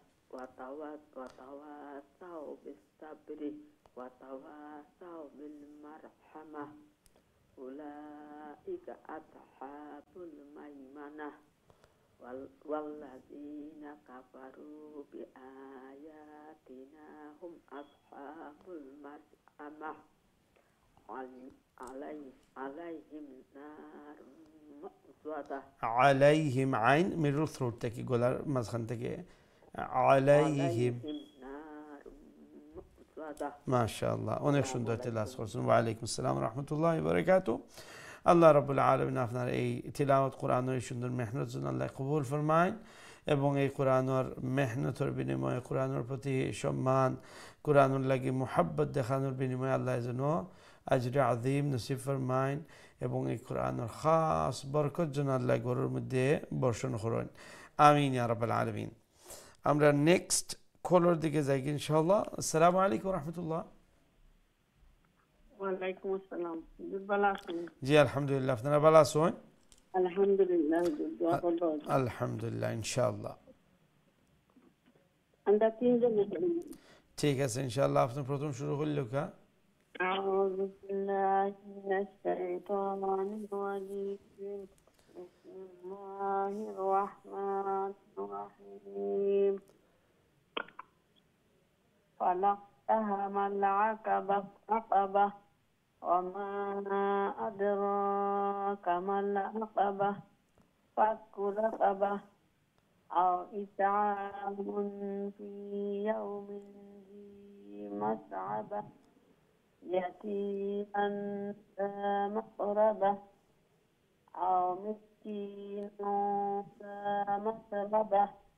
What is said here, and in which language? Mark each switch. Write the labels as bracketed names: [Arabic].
[Arabic] وتواصوا بالصبر وتواصوا بالمرحمة أولئك أصحاب الميمنة والذين كفروا بآياتنا هم أصحاب المشأمة عليهم نار مؤصدة عليهم عين [Bangla] middle throat থেকে গলার মাঝখান থেকে [Arabic] عليهم نار مؤصدة [Bangla] মাশাআল্লাহ, অনেক সুন্দর তেলাওয়াত করছেন। ওয়া আলাইকুম আসসালাম ওয়া রাহমাতুল্লাহি ওয়া বারাকাতুহু। আল্লাহ রাব্বুল আলামিন আপনার এই তিলাওয়াত কোরআনের এই সুন্দর মেহনত জন্য আল্লাহ কবুল ফরমায় এবং এই কোরআনের মেহনতের বিনিময়ে কোরআনের প্রতি সম্মান, কোরআনের লাগি মুহাব্বত দেখানোর বিনিময়ে আল্লাহ যেন আজরে আযীম নসিব ফরমায় এবং এই কোরআনের খাস বরকত যেন আল্লাহ ঘরের মধ্যে বর্ষণ করেন, আমিন ইয়া রাব্বাল আলামিন। আমরা নেক্সট কলার দিকে যাই ইনশাআল্লাহ। আসসালামু আলাইকুম রাহমাতুল্লাহ। ওয়ালাইকুম আসসালাম, ভালো আছেন? জি আলহামদুলিল্লাহ, আপনারা ভালো আছেন? আলহামদুলিল্লাহ, দোয়া করব। আলহামদুলিল্লাহ ইনশাআল্লাহ। আমরা তিনজনে পড়ি। ঠিক আছে ইনশাআল্লাহ আপনি প্রথম শুরু করলে কা [Arabic] أعوذ بالله من الشيطان الرجيم. بسم الله الرحمن الرحيم. فلقتهم العقبة وما أدراك ما العقبة فك رقبة أو إطعام في يوم ذي مسعبة يتيما ذا مقربة أو مسكينا ذا مسربة